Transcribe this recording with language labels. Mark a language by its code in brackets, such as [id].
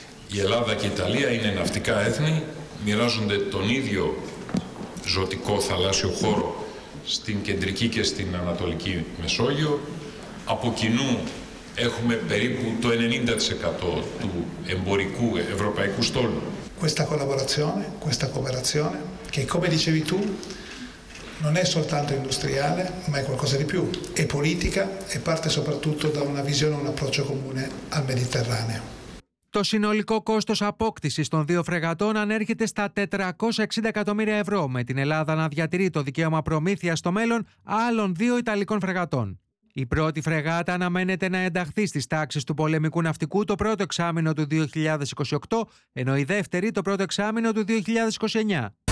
[el] Η Ελλάδα και η Ιταλία είναι ναυτικά έθνη, μοιράζονται τον ίδιο ζωτικό θαλάσσιο χώρο στην κεντρική και στην ανατολική Μεσόγειο. Από κοινού έχουμε περίπου το 90% του εμπορικού ευρωπαϊκού στόλου. [it] Questa collaborazione, questa cooperazione, che come dicevi tu, non è soltanto industriale, ma è qualcosa di più. È politica e parte soprattutto da una visione, un approccio comune al Mediterraneo. [el] Το συνολικό κόστος απόκτησης των δύο φρεγατών ανέρχεται στα 460 εκατομμύρια ευρώ, με την Ελλάδα να διατηρεί το δικαίωμα προμήθειας στο μέλλον άλλων δύο ιταλικών φρεγατών. Η πρώτη φρεγάτα αναμένεται να ενταχθεί στις τάξεις του πολεμικού ναυτικού το πρώτο εξάμηνο του 2028, ενώ η δεύτερη το πρώτο εξάμηνο του 2029.